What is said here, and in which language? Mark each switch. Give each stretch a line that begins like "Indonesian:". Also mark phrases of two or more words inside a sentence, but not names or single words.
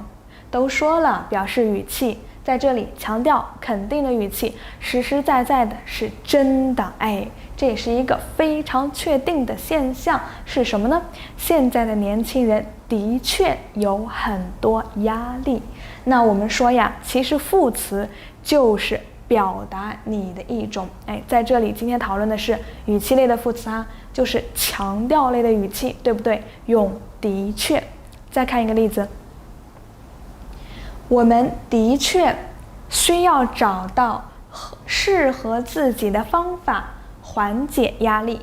Chinese: 都說了，表示語氣，在這裡強調肯定的語氣，實實在在的是真的。這也是一個非常確定的現象，是什麼呢？現在的年輕人的確有很多壓力。那我們說呀，其實副詞就是表達你的一種，在這裡今天討論的是語氣類的副詞就是強調類的語氣，對不對？用的確。再看一個例子，我們的確需要找到適合自己的方法緩解壓力。